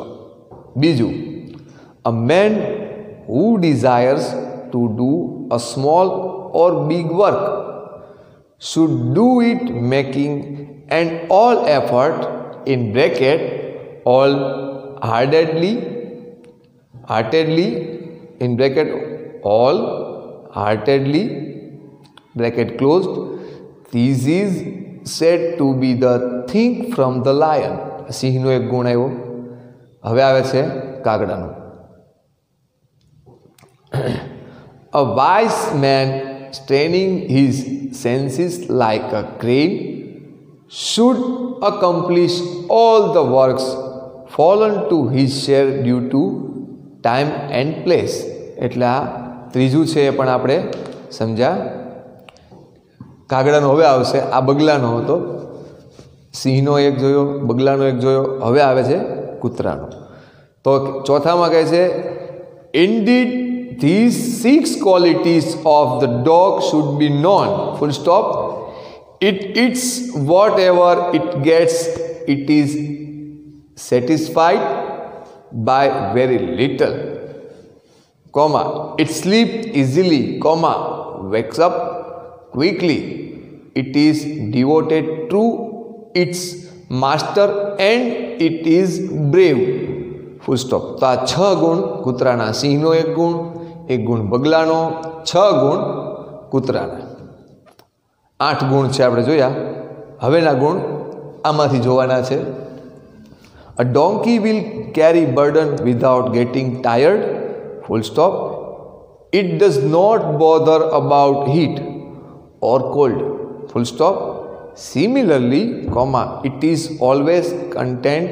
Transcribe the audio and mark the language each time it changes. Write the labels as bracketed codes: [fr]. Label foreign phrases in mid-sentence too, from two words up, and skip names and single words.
[en] બીજું, a man who desires to do a small or big work should do it making an all effort in bracket all heartedly in bracket all heartedly bracket closed. This is said to be the thing from the lion. [gu] સિંહનો એક ગુણ આવ્યો. હવે આવે છે કાગડાનો. [en] A wise man straining his senses like a crane should accomplish all the works fallen to his share due to time and place. [gu] એટલે આ ત્રીજું છે એ પણ આપણે સમજ્યા. કાગડાનો હવે આવશે. આ બગલાનો હતો. સિંહનો એક જોયો, બગલાનો એક જોયો, હવે આવે છે કૂતરાનો. તો ચોથામાં કહે છે [en] indeed these 6 qualities of the dog should be known. Full stop. It eats whatever it gets. It is satisfied by very little, comma, it sleeps easily, comma, wakes up quickly. It is devoted to its master and it is brave. Full stop. [gu] તો આ 6 ગુણ કૂતરાના. સિંહનો એક ગુણ બગલાનો, 6 ગુણ કૂતરાના. 8 ગુણ છે આપણે જોયા. હવેના ગુણ આમાંથી જોવાના છે. [en] A donkey will carry burden without getting tired. Full stop. It does not bother about heat or cold. Full stop. Similarly, comma, it is always content.